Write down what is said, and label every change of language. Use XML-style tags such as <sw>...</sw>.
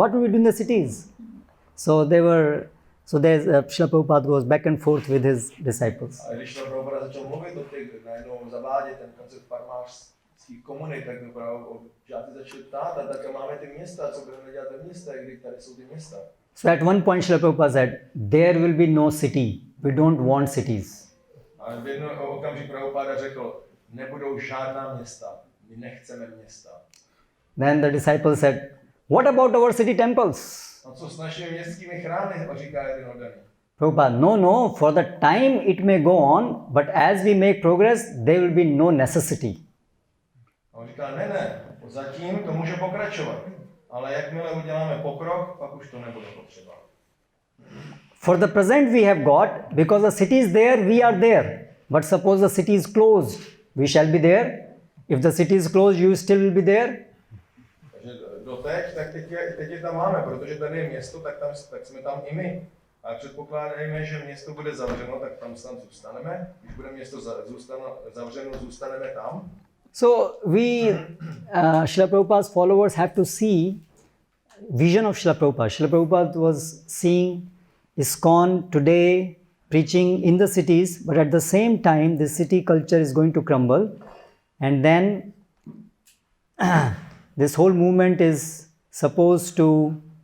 <en>What will we do in the cities? So there's Srila Prabhupada goes back and forth with his disciples.</en> <cs>A když Srila Prabhupada začal mluvit o těch, najednou zavádět ten koncept farmářských komunit, tak žáci začali ptát, a tak máme ty města, co budeme dělat ve městech, kdy tady jsou ty města.</cs> <en>So at one point Srila Prabhupada said, there will be no city, we don't want cities.</en> <cs>A v jednom okamžiku Prabhupada řekl, nebudou žádná města, my nechceme města.</cs> <en>Then the disciples said, what about our city temples?</en> <cs>A co s našimi městskými chrámy, říká jeden oddaný.</cs> <en>Prabhupada, no, for the time it may go on, but as we make progress, there will be no necessity.</en> <cs>A on říká, ne, zatím to může pokračovat, ale jakmile uděláme pokrok, pak už to nebude potřeba.</cs> <en>For the present we have got, because the city is there, we are there. But suppose the city is closed, we shall be there. If the city is closed, you still will be there.</en> <cs>Takže doteď, tak teď je tam máme, protože tady je město, tak jsme tam i my. A předpokládáme, že město bude zavřeno, tak tam zůstaneme. Když bude město zavřeno, zůstaneme tam.</cs> <en>So we, Srila Prabhupada's followers have to see vision of Srila Prabhupada. Srila Prabhupada was seeing iskcon today preaching in the cities, but at the same time the city culture is going to crumble, and then this whole movement is supposed to</en>